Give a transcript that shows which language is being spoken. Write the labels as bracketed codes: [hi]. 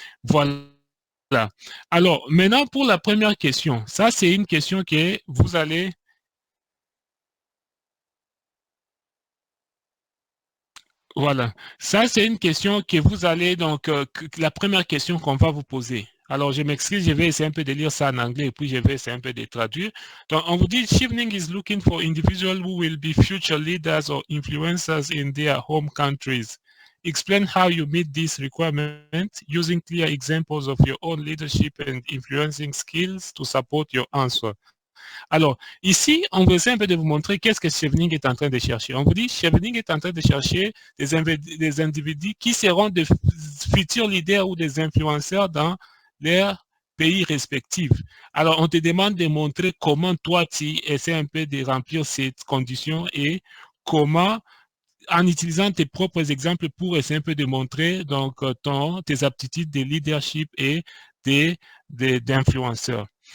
[fr] Voilà. Alors, maintenant, pour la première question, ça, c'est une question que vous allez... Voilà. Ça, c'est une question que vous allez, donc, la première question qu'on va vous poser. Alors, je m'excuse, je vais essayer un peu de lire ça en anglais et puis je vais essayer un peu de traduire. Donc, on vous dit, [en] Chevening is looking for individuals who will be future leaders or influencers in their home countries. Explain how you meet this requirement using clear examples of your own leadership and influencing skills to support your answer. [fr] Alors, ici, on va essayer un peu de vous montrer qu'est-ce que Chevening est en train de chercher. On vous dit, Chevening est en train de chercher des individus qui seront de futurs leaders ou des influenceurs dans leur pays respectifs. Alors, on te demande de montrer comment toi, tu essaies un peu de remplir cette condition et comment, en utilisant tes propres exemples pour essayer un peu de montrer donc, tes aptitudes de leadership et d'influenceurs.